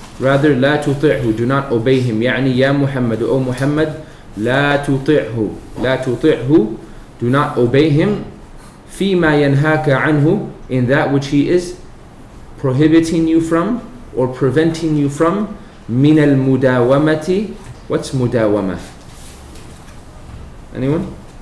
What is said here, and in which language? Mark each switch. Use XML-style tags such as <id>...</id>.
<en>Rather</en> <ar>لا تطعه,</ar> <en>do not obey him.</en> <ar>يعني يا محمد,</ar> <en>O Muhammad,</en> <ar>لا تطعه. لا تطعه,</ar> <en>do not obey him.</en> <ar>فيما ينهاك عنه,</ar> <en>in that which he is prohibiting you from or preventing you from.</en> <ar>من المداومة.</ar> <en>What's</en> <ar>مداومة?</ar> <en>Anyone?</en>